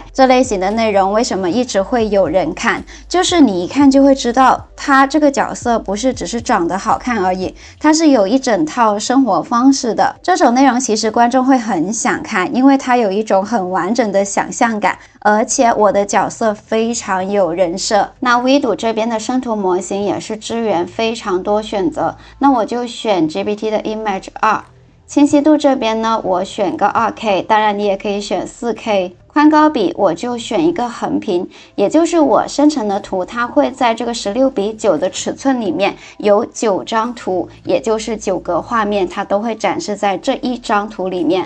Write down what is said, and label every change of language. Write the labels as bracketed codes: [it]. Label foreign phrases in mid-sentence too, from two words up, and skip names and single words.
[zh] 這類型的內容為什麼一直會有人看？就是你一看就會知道，他這個角色不是只是長得好看而已，它是有一整套生活方式的。這種內容其實觀眾會很想看，因為它有一種很完整的想象感，而且我的角色非常有人設。那 Vido 這邊的生圖模型也是支援非常多選擇，那我就選 GPT 的 Image 2。清晰度這邊呢，我選個 2K， 當然你也可以選 4K。寬高比我就選一個橫屏，也就是我生成的圖，它會在這個16:9的尺寸裡面有9張圖，也就是9個畫面，它都會展示在這一張圖裡面。